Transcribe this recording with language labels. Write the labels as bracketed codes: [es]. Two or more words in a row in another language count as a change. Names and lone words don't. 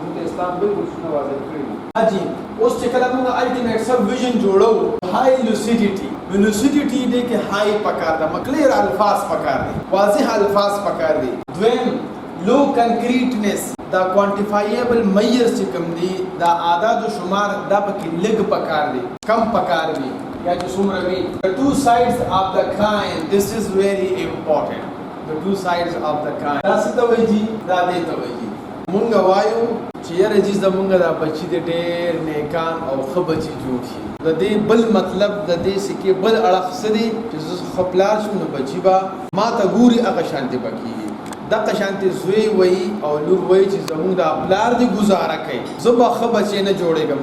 [ps] موږ ته اسلام بالکل څونه واضح کړي دي. حاجي اوس چې کله موږ [en] ultimate sub vision [ps] جوړو، [en] high lucidity, [ps] نو لوسیډیټي دی کې های پکار ده، کلیر الفاظ پکار دي، واضح الفاظ پکار دي. دویم [en] low concreteness, [ps] دا [en] quantifiable measures [ps] چې کوم دي دا اعداد و شمار دا پکې لږ پکار دي، کم پکار دي یا چې څومره وي. [en] the two sides of the coin, this is very important. the two sides of the coin [ps] دا څه ته وایي؟ دا دې ته وایي مونږ وایو چې یاره جی زمونږ دا بچي د ډېر نیکان او ښه بچي جوړ شي. د دې بل مطلب د دې سکې بل اړخ څه دی چې زه ښه پلار شم نو بچي به ما ته ګوري هغه شانتې به کېږي. دغه شانتې زوی وایي او لور وایي چې زمونږ دا پلار دې ګزاره کوي، زه به ښه بچی نه جوړېږم.